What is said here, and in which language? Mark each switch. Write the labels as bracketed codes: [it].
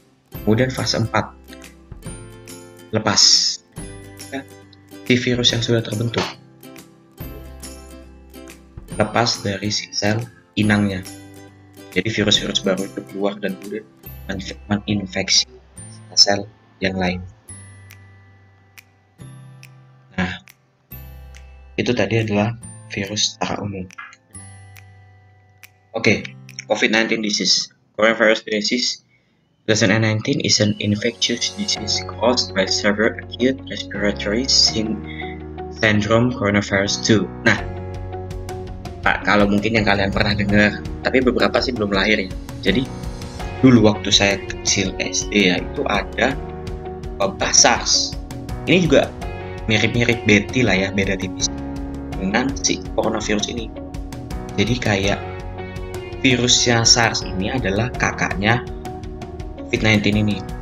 [id] Kemudian fase 4, lepas si virus yang sudah terbentuk, lepas dari si sel inangnya. Jadi virus-virus baru itu keluar dan kemudian menginfeksi sel yang lain. Nah, itu tadi adalah virus secara umum. [en] Oke, COVID-19 disease. Coronavirus disease 2019 is an infectious disease caused by severe acute respiratory syndrome coronavirus 2. Nah, [id] Pak, kalau mungkin yang kalian pernah dengar, tapi beberapa sih belum lahir ya. Jadi dulu waktu saya kecil SD ya, itu ada wabah SARS. Ini juga mirip-mirip Betty lah ya, beda tipis dengan si coronavirus ini. Jadi kayak virusnya SARS ini adalah kakaknya COVID-19 ini.